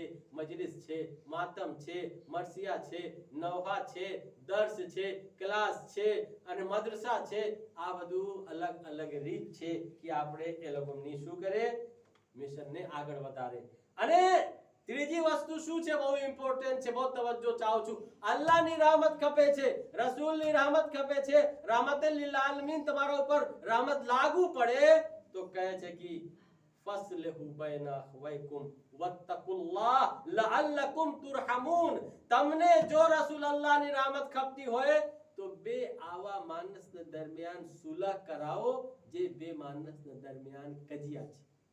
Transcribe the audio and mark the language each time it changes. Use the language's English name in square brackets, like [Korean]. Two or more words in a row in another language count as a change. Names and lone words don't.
[Gujarati] મજલિસ છે, માતમ છે, મરસિયા છે, નવહા છે, દર્સ છે, ક્લાસ છે અને મદ્રસા છે. આ બધું અલગ અલગ રીત છે કે આપણે એ લોકોની શું કરે, મિશન ને આગળ વધારે. અને ત્રીજી વસ્તુ શું છે, બહુ ઇમ્પોર્ટન્ટ છે, બહુ તવજ્જો ચાહું છું. અલ્લાહની રહેમત ખપે છે, રસૂલની રહેમત ખપે છે, [Arabic] رحمة للعالمين [Gujarati] તમારા ઉપર રહેમત લાગુ પડે તો કહે છે કે [Arabic] فأصلحوا بين أخويكم واتقوا الله لعلكم ترحمون. [Gujarati] તમને જો રસૂલલ્લાહની રહેમત ખપતી હોય તો બે આવા માણસના દરમિયાન સુલહ કરાવો જે બે માણસના દરમિયાન કજિયા છે.